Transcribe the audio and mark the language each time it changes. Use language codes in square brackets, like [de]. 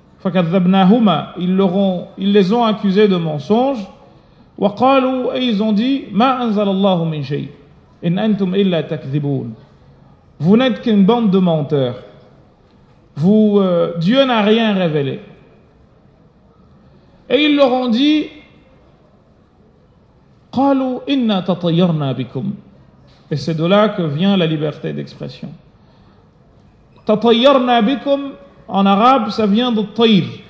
[ar] فَكَذَّبْنَاهُمَا, [fr] ils les ont accusés de mensonges. [ar] وَقَالُوا, [fr] et ils ont dit, [ar] مَا أَنزَلَ اللَّهُ مِنْ شَيْءٍ إِنْ أَنْتُمْ إِلَّا تَكْذِبُونَ. [fr] Vous n'êtes qu'une bande de menteurs. Dieu n'a rien révélé. Et ils leur ont dit, [ar] قَالُوا إِنَّا تَطَيَّرْنَا بِكُمْ. [fr] Et c'est de là que vient la liberté d'expression. [ar] تَطَيَّرْنَا بِكُمْ, [fr] en arabe, ça vient de tayr.